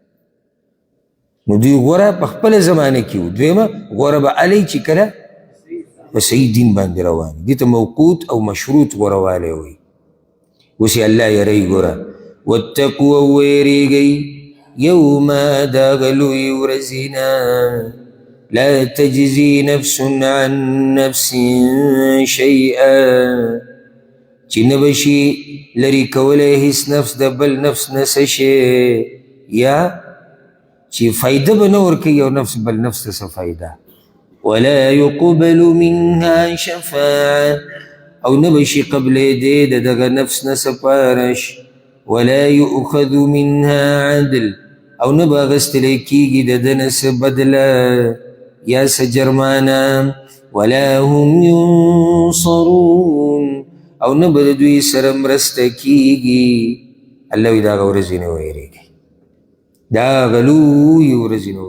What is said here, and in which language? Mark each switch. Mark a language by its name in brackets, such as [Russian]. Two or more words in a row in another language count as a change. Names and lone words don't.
[Pashto] نو دوی غوره په خپله زمانه کې وو دویمه غوره به هلی چې کله په صحیح دین باندې روان دي ته موقوت او مشروط غوروالی وایي اوس یې الله یری ګوره واتقوا ویریږئ یوما د هغه لویې ورځې نه [Arabic] لا تجزي نفس عن نفس شیئا [Pashto] چې نه به شي لرې کولی هیڅ نفس د بل نفس نه څه شی یا چې فایده به نه ورکوي یو نفس بل نفس ته څه فایده [Arabic] ولا يقبل منها شفاعه [Pashto] او نه به شي قبلېدی د دغه نفس نه سپارش [Arabic] ولا يؤخذ منها عدل [Pashto] او نه به اخیستلی کېږي د ده نه څه بدله یا څه جرمانه [Arabic] ولا هم [Pashto] ينصرون او نه به د دوی سره مرسته کېږي الله وایي د هغه ورځې نه ویرېږئ د هغه لویې ورځې نه